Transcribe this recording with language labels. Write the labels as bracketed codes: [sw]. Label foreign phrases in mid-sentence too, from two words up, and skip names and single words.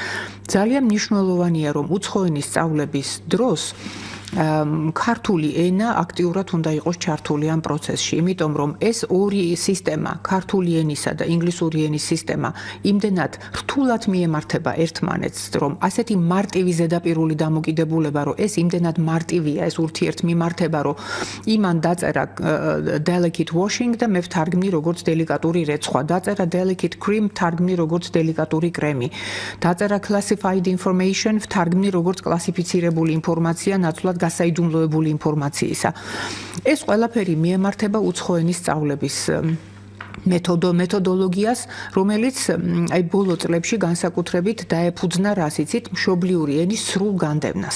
[ka] ძალიან მნიშვნელოვანია რომ უცხო ენის სწავლების დროს ქართული ენა აქტიურად უნდა იყოს ჩართული ამ პროცესში, იმიტომ რომ ეს ორი სისტემა, ქართული ენისა და ინგლისური ენის სისტემა, იმდენად რთულად მიემართება ერთმანეთს, რომ ასეთი მარტივი ზედაპირული დამოკიდებულება, რომ ეს იმდენად მარტივია, ეს ურთიერთმიმართება, რომ იმან დაწერა [en] delicate washing [ka] და მე ვთარგმნი როგორც დელიკატური რეცხვა, დაწერა [en] delicate cream, [ka] ვთარგმნი როგორც დელიკატური კრემი, დაწერა [en] classified information, [ka] ვთარგმნი როგორც კლასიფიცირებული ინფორმაცია, ნაცვლად გასაიდუმლოებული ინფორმაციისა. ეს ყველაფერი მიემართება უცხოენის სწავლების მეთოდოლოგიას, რომელიც აი ბოლო წლებში განსაკუთრებით დაეფუძნა, რას იცით, მშობლიური ენის სრულ განდევნას.